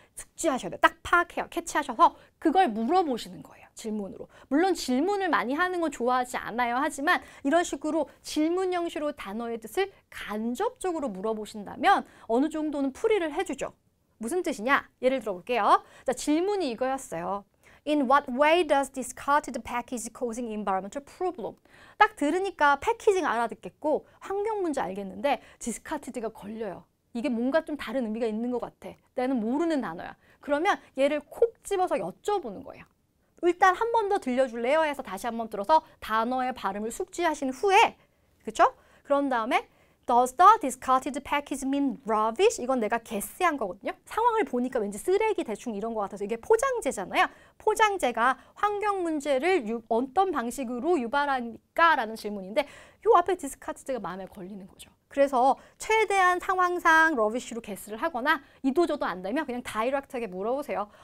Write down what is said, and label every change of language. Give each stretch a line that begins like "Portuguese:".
Korean: 숙지하셔야 돼요. 딱 파악해요. 캐치하셔서 그걸 물어보시는 거예요. 질문으로. 물론 질문을 많이 하는 건 좋아하지 않아요. 하지만 이런 식으로 질문 형식으로 단어의 뜻을 간접적으로 물어보신다면 어느 정도는 풀이를 해주죠. 무슨 뜻이냐? 예를 들어 볼게요. 자, 질문이 이거였어요.
English: In what way does discarded package causing environmental problem?
Korean: 딱 들으니까 패키징 알아듣겠고 환경 문제 알겠는데 discarded가 걸려요. 이게 뭔가 좀 다른 의미가 있는 것 같아. 나는 모르는 단어야. 그러면 얘를 콕 집어서 여쭤보는 거예요. 일단 한 번 더 들려줄래요? 해서 다시 한 번 들어서 단어의 발음을 숙지하신 후에 그쵸? 그런 다음에
English: Does the discarded package mean rubbish?
Korean: 이건 내가 guess한 거거든요. 상황을 보니까 왠지 쓰레기 대충 이런 것 같아서 이게 포장재잖아요. 포장재가 환경 문제를 어떤 방식으로 유발하니까? 라는 질문인데 요 앞에 discarded가 마음에 걸리는 거죠. 그래서 최대한 상황상 rubbish로 guess를 하거나 이도저도 안 되면 그냥 다이렉트하게 물어보세요.